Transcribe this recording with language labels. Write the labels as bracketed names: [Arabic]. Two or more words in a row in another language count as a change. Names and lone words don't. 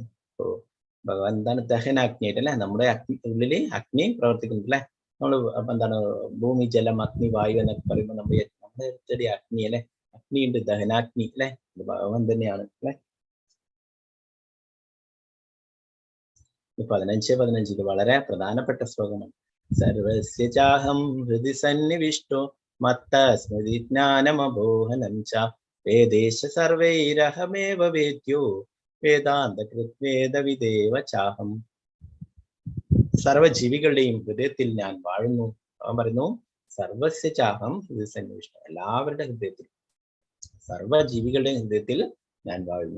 [Malayalam] അപ്പോൾ ഭഗവാൻ എന്താണ് ദഹനാഗ്നിയായിട്ട് അല്ലെ, നമ്മുടെ ഉള്ളില് അഗ്നി പ്രവർത്തിക്കുന്നുണ്ട് അല്ലെ. നമ്മൾ അപ്പൊ എന്താണ് ഭൂമി, ജലം, അഗ്നി, വായു എന്നൊക്കെ പറയുമ്പോൾ നമ്മുടെ അടുത്തടി അഗ്നി അല്ലെ, അഗ്നിയുണ്ട്, ദഹനാഗ്നി അല്ലെ, ഭഗവാൻ തന്നെയാണ് അല്ലെ. 15 ഇത് വളരെ പ്രധാനപ്പെട്ട ശ്ലോകമാണ്. [Sanskrit] സർവസ്യ ചാഹം ഹൃദി സന്നിവിഷ്ടോ മത്ത സ്മൃതി ജ്ഞാനമബോഹനം ച വേദേശ സർവൈരഹമേവ വേദ്യോ വേദാന്തകൃത് വേദവിദേവ ചാഹം. [Malayalam] സർവജീവികളുടെയും ഹൃദയത്തിൽ ഞാൻ വാഴുന്നു. അവൻ പറയുന്നു [Sanskrit] സർവസ്യ ചാഹം ഹൃദയ സന്നിവിഷ്ടം, [Malayalam] എല്ലാവരുടെ ഹൃദയത്തിൽ, സർവജീവികളുടെ ഹൃദയത്തിൽ ഞാൻ വാഴുന്നു.